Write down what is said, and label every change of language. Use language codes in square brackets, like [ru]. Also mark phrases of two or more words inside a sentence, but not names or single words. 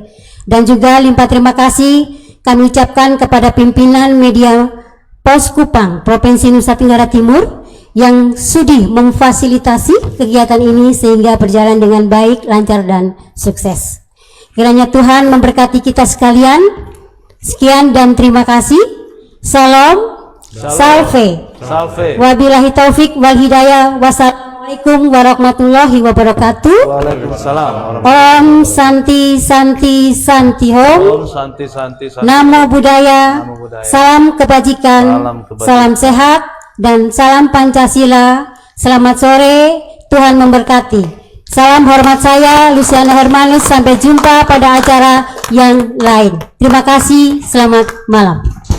[id] Dan juga limpah terima kasih kami ucapkan kepada pimpinan media Pos Kupang Provinsi Nusa Tenggara Timur yang sudi memfasilitasi kegiatan ini sehingga berjalan dengan baik, lancar, dan sukses. Kiranya Tuhan memberkati kita sekalian. Sekian dan terima kasih. Salam, salve. [ar] وبالله التوفيق والهداية. والسلام عليكم ورحمة الله وبركاته. Waalaikumsalam. [sa] ॐ शान्तिः शान्तिः शान्तिः ॐ. ॐ शान्तिः शान्तिः शान्तिः. [pi] Namo Buddhaya. Namo Buddhaya. [id] Salam kebajikan. Salam sehat dan salam Pancasila. Selamat sore. Tuhan memberkati. Salam hormat saya Luciana Hermanus, sampai jumpa pada acara yang lain. Terima kasih, selamat malam.